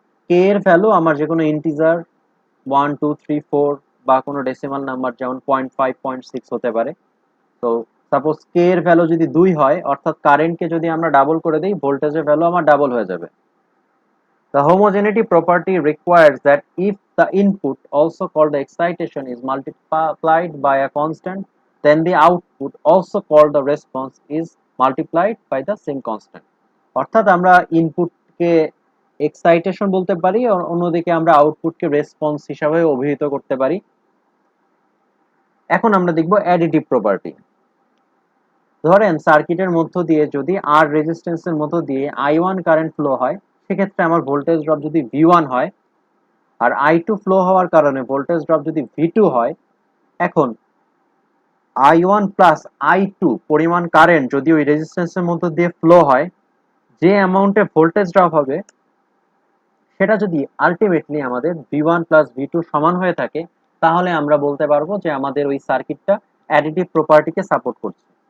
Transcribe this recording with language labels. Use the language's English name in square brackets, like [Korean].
[Bangla] কে এর ভ্যালু আমার যে কোনো ইন্টিজার 1 2 3 4 বা কোনো ডেসিমাল নাম্বার যেমন 0.5 0.6 হতে পারে। তো সাপোজ কে এর ভ্যালু যদি 2 হয়, অর্থাৎ কারেন্টকে যদি আমরা ডাবল করে দিই, ভোল্টেজের ভ্যালু আমার ডাবল হয়ে যাবে। [English] The homogeneity property requires that if the input, also called the excitation, is multiplied by a constant, then the output, also called the response, is multiplied by the same constant. [Bangla] অর্থাৎ আমরা ইনপুটকে excitation বলতে পারি, অন্যদিকে আমরা আউটপুটকে response হিসাবে অভিহিত করতে পারি। এখন আমরা দেখব অ্যাডিটিভ প্রপার্টি। ধরেন সার্কিটের মধ্য দিয়ে যদি আর রেজিস্ট্যান্সের মধ্য দিয়ে I1 কারেন্ট ফ্লো হয়, সেক্ষেত্রে আমার ভোল্টেজ ড্রপ যদি V1 হয় আর I2 ফ্লো হওয়ার কারণে ভোল্টেজ ড্রপ যদি V2 হয়, এখন I1 প্লাস I2 পরিমাণ কারেন্ট যদি ওই রেজিস্ট্যান্সের মধ্য দিয়ে ফ্লো হয়, যে অ্যামাউন্টে ভোল্টেজ ড্রপ হবে সেটা যদি আলটিমেটলি আমাদের V1 প্লাস V2 সমান হয়ে থাকে, তাহলে আমরা বলতে পারবো যে আমাদের ওই সার্কিটটা অ্যাডিটিভ প্রপার্টিকে সাপোর্ট করছে।